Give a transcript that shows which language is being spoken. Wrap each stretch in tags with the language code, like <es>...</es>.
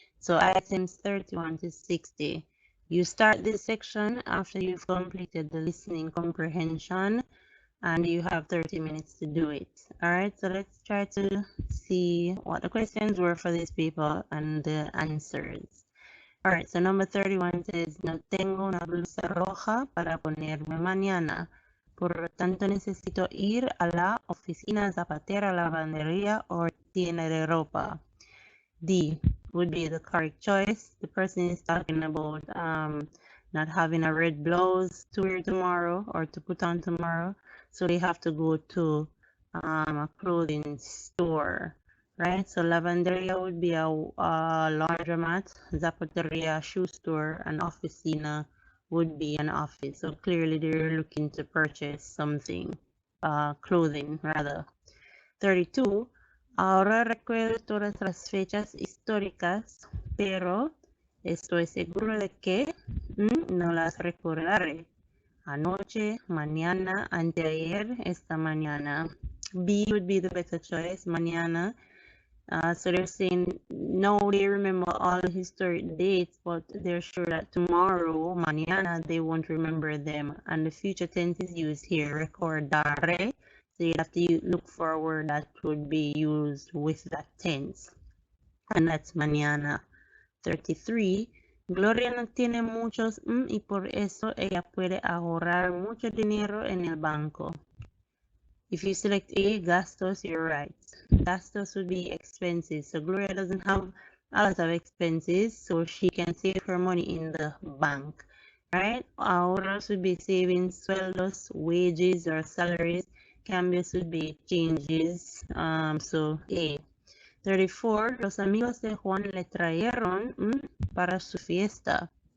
<en>So items 31 to 60. You start this section after you've completed the listening comprehension, and you have 30 minutes to do it. All right, so let's try to see what the questions were for these people and the answers. All right, so number 31 says,</en> <es>no tengo una blusa roja para ponerme mañana. Por lo tanto, necesito ir a la oficina zapatera, lavandería o tienda de ropa.</es> <en>D would be the correct choice. The person is talking about not having a red blouse to wear tomorrow or to put on tomorrow. So they have to go to a clothing store, right? So lavanderia would be a laundromat, zapateria, shoe store, and oficina would be an office. So clearly they're looking to purchase something, clothing rather. 32.</en> <es>Ahora recuerdo todas las fechas históricas, pero estoy seguro de que no las recordaré. Anoche, mañana, anteayer, esta mañana.</es> <en>B would be the better choice, mañana. So they're saying, no, they remember all the historic dates, but they're sure that tomorrow, mañana, they won't remember them. And the future tense is used here, recordare. So you have to look for a word that would be used with that tense. And that's mañana. 33.</en> <es>Gloria no tiene muchos y por eso ella puede ahorrar mucho dinero en el banco.</es> <en>If you select A, gastos, you're right. Gastos would be expenses. So Gloria doesn't have a lot of expenses, so she can save her money in the bank, right? Ahorros would be savings, sueldos, wages or salaries. Cambios would be changes, so A. 34.</en> <es>Los amigos de Juan le trajeron para su fiesta.</es>